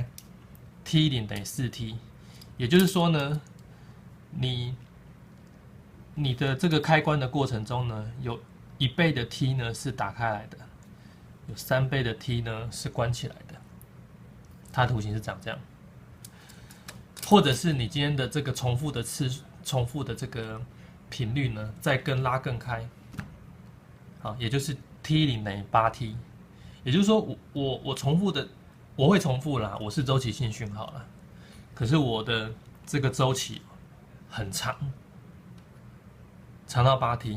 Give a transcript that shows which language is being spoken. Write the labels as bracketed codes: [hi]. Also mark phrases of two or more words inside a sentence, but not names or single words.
[zh] ，t0等於4t，也就是說呢，你的這個開關的過程中呢，有1倍的 t 呢是打開來的，有3倍的 t 呢是關起來的，它的圖形是長這樣，或者是你今天的這個重複的這個頻率呢，再拉更開，好，也就是 t0等於8t，也就是說我重複的我會重複啦，我是周期性訊號啦，可是我的這個周期很長，長到8t。